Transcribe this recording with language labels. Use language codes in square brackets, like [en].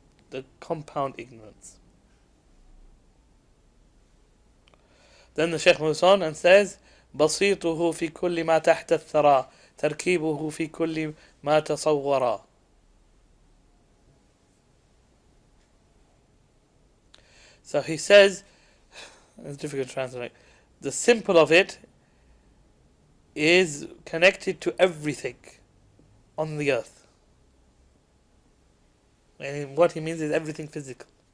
[en] The compound ignorance. Then the Shaykh moves on and says, [ar] بسيطه في كل ما تحت الثرى تركيبه في كل ما تصورا. [en] So he says, it's difficult to translate, the simple of it is connected to everything on the earth. And what he means is everything physical.